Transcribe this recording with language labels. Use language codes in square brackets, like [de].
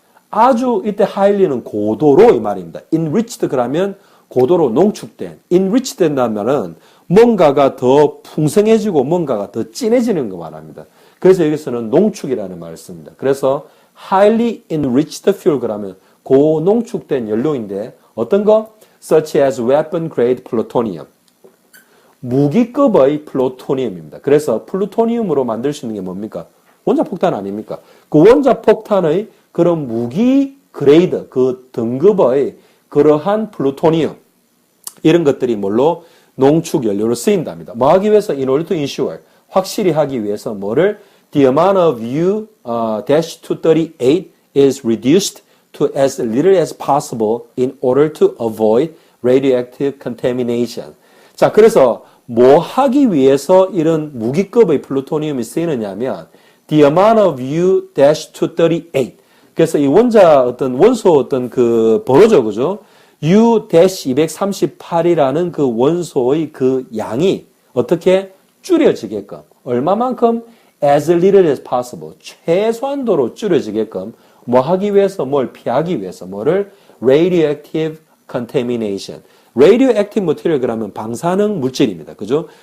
[ko] 아주 이때 highly는 고도로 이 말입니다. enriched 그러면 고도로 농축된, enriched 된다면은 뭔가가 더 풍성해지고 뭔가가 더 진해지는 거 말합니다. 그래서 여기서는 농축이라는 말을 씁니다. 그래서 highly enriched fuel 그러면 고농축된 연료인데 어떤 거? [en] such as weapon grade plutonium. [ko] 무기급의 플루토늄입니다. 그래서 플루토늄으로 만들 수 있는 게 뭡니까? 원자폭탄 아닙니까? 그 원자폭탄의 그런 무기 그레이드, 그 등급의 그러한 플루토늄 이런 것들이 뭘로 농축 연료로 쓰인답니다. 뭐 하기 위해서 [en] in order to ensure [ko] 확실히 하기 위해서 뭐를 [en] the amount of U-238 is reduced to as little as possible in order to avoid radioactive contamination. [ko] 자, 그래서 뭐 하기 위해서 이런 무기급의 플루토늄이 쓰이느냐면 [en] the amount of U-238 [ko] 그래서 이 원소 어떤 그 번호죠, 그죠? U-238이라는 그 원소의 그 양이 어떻게 줄여지게끔 얼마만큼 [en] as little as possible [ko] 최소한도로 줄여지게끔 뭐 하기 위해서 뭘 피하기 위해서 뭐를 [en] radioactive contamination radioactive material [ko] 그러면 방사능 물질입니다. 그죠?